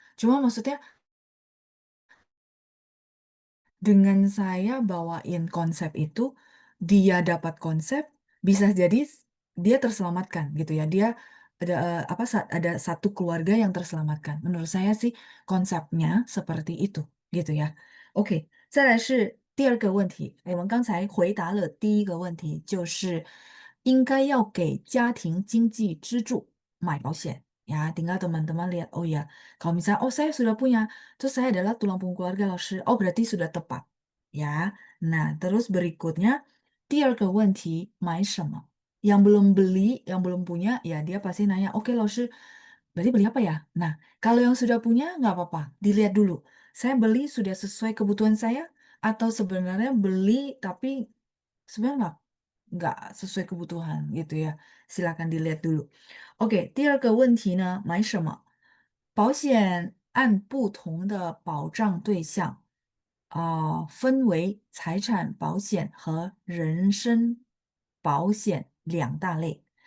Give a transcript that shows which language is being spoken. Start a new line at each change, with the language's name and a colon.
Indonesian: Cuma maksudnya dengan saya bawain konsep itu, dia dapat konsep, bisa jadi dia terselamatkan gitu ya. Dia ada ada satu keluarga yang terselamatkan. Menurut saya sih konsepnya seperti itu gitu ya.
Chinese: OK，再来是第二个问题，我们刚才回答了第一个问题，就是应该要给家庭经济支柱买保险ya.
Indonesian: Tinggal teman-teman lihat, oh ya, kalau misalnya, oh saya sudah punya, terus saya adalah tulang punggung keluarga老师, oh berarti sudah tepat. Ya, nah terus berikutnya,
Chinese: 第二个问题, 买什么?
Indonesian: Yang belum beli, yang belum punya, ya dia pasti nanya, oke老师, berarti beli apa ya? Nah, kalau yang sudah punya, nggak apa-apa, dilihat dulu. Saya beli sudah sesuai kebutuhan saya, atau sebenarnya beli tapi sebenarnya nggak sesuai kebutuhan gitu ya. Silakan dilihat dulu.
Chinese: OK，第二个问题呢，买什么？保险按不同的保障对象，分为财产保险和人身保险两大类.